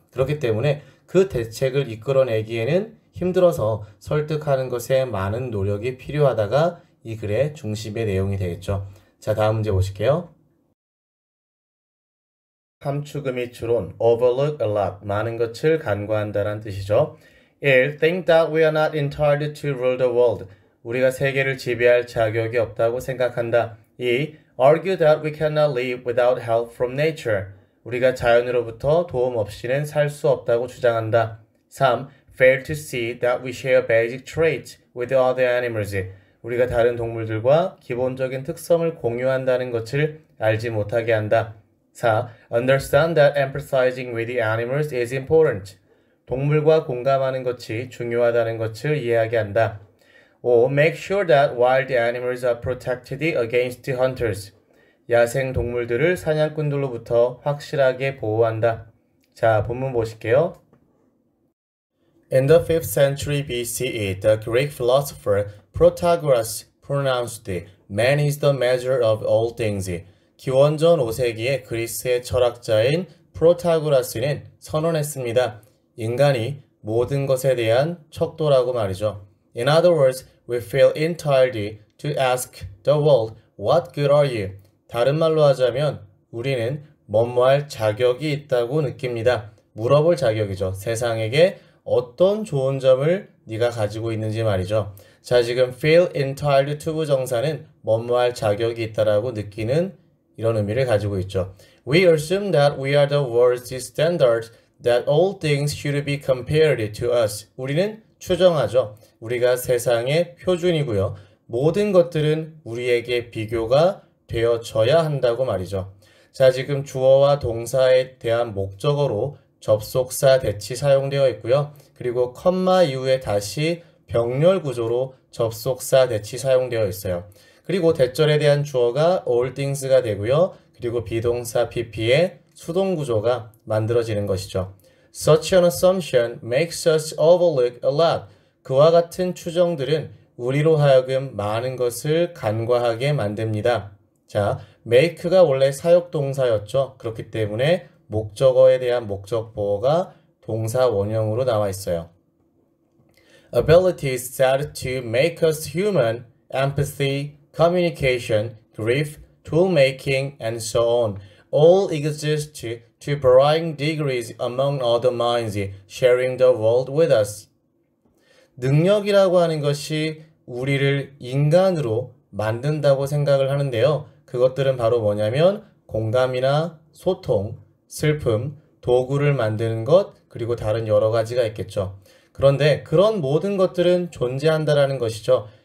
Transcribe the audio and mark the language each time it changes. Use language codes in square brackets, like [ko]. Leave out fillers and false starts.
[ko] 그렇기 때문에 그 대책을 이끌어내기에는 힘들어서 설득하는 것에 많은 노력이 필요하다가 이 글의 중심의 내용이 되겠죠. 자, 다음 문제 보실게요. 함축 및 추론, [en] overlook a lot, [ko] 많은 것을 간과한다는 뜻이죠. [en] 1. Think that we are not entitled to rule the world. [ko] 우리가 세계를 지배할 자격이 없다고 생각한다. [en] 2. Argue that we cannot live without help from nature. [ko] 우리가 자연으로부터 도움 없이는 살 수 없다고 주장한다. [en] 3. Fail to see that we share basic traits with other animals. [ko] 우리가 다른 동물들과 기본적인 특성을 공유한다는 것을 알지 못하게 한다. [en] 4. Understand that empathizing with the animals is important. [ko] 동물과 공감하는 것이 중요하다는 것을 이해하게 한다. [en] 5. Make sure that wild animals are protected against hunters. [ko] 야생 동물들을 사냥꾼들로부터 확실하게 보호한다. 자, 본문 보실게요. [en] In the 5th century BCE, the Greek philosopher Protagoras pronounced, "Man is the measure of all things." [ko] 기원전 5세기의 그리스의 철학자인 프로타고라스는 선언했습니다. 인간이 모든 것에 대한 척도라고 말이죠. [en] In other words, we feel entitled to ask the world, "What good are you?" [ko] 다른 말로 하자면 우리는 뭐뭐할 자격이 있다고 느낍니다. 물어볼 자격이죠. 세상에게 어떤 좋은 점을 네가 가지고 있는지 말이죠. 자, 지금 [en] feel entitled to [ko] 부정사는 뭐뭐할 자격이 있다라고 느끼는 이런 의미를 가지고 있죠. [en] We assume that we are the world's standard, that all things should be compared to us. [ko] 우리는 추정하죠. 우리가 세상의 표준이고요. 모든 것들은 우리에게 비교가 되어져야 한다고 말이죠. 자, 지금 주어와 동사에 대한 목적어로 접속사 that이 사용되어 있고요. 그리고 컴마 이후에 다시 병렬 구조로 접속사 that이 사용되어 있어요. 그리고 대절에 대한 주어가 all things가 되고요. 그리고 비동사 pp의 수동 구조가 만들어지는 것이죠. [en] Such an assumption makes us overlook a lot. [ko] 그와 같은 추정들은 우리로 하여금 많은 것을 간과하게 만듭니다. 자, make가 원래 사역동사였죠. 그렇기 때문에 목적어에 대한 목적 보어가 동사 원형으로 나와 있어요. [en] Abilities said to make us human, empathy, communication, grief, tool making, and so on, all exist to varying degrees among other minds sharing the world with us. [ko] 능력이라고 하는 것이 우리를 인간으로 만든다고 생각을 하는데요. 그것들은 바로 뭐냐면 공감이나 소통, 슬픔, 도구를 만드는 것, 그리고 다른 여러 가지가 있겠죠. 그런데 그런 모든 것들은 존재한다라는 것이죠.